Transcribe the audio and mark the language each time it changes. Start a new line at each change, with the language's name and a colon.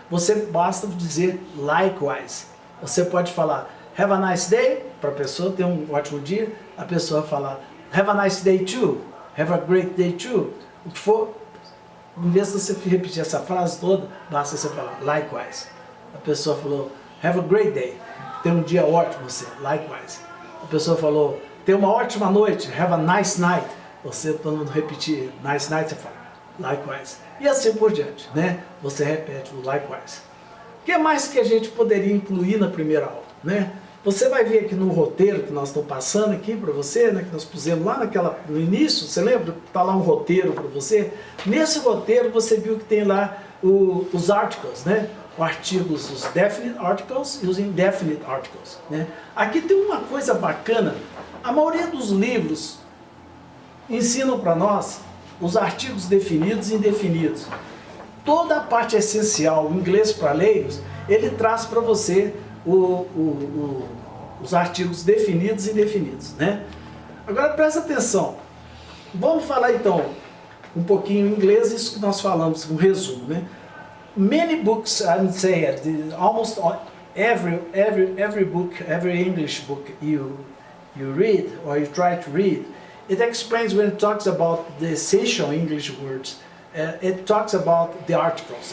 Portuguese: Você basta dizer likewise. Você pode falar
English: have a nice day,
Portuguese: para a pessoa ter um ótimo dia, a pessoa falar
English: have a nice day too,
Portuguese: have a great day too, o que for. Em vez de você repetir essa frase toda, basta você falar likewise. A pessoa falou,
English: have a great day.
Portuguese: Tem um dia ótimo você, likewise. A pessoa falou, tem uma ótima noite,
English: have a nice night.
Portuguese: Você, todo mundo repetir
English: nice night,
Portuguese: você fala, likewise. E assim por diante, né? Você repete o likewise. O que mais que a gente poderia incluir na primeira aula, né? Você vai ver aqui no roteiro que nós estamos passando aqui para você, né, que nós pusemos lá no início, você lembra? Está lá um roteiro para você. Nesse roteiro você viu que tem lá os articles, né? Os artigos, os definite articles e os indefinite articles, né? Aqui tem uma coisa bacana, a maioria dos livros ensinam para nós os artigos definidos e indefinidos. Toda a parte essencial, o inglês para leigos, ele traz para você os artigos definidos e indefinidos, né? Agora presta atenção, vamos falar então um pouquinho em inglês, isso que nós falamos, um resumo, né?
English: Many books, I would say, almost every book, every English book you read or you try to read, it explains when it talks about the essential English words. It talks about the articles.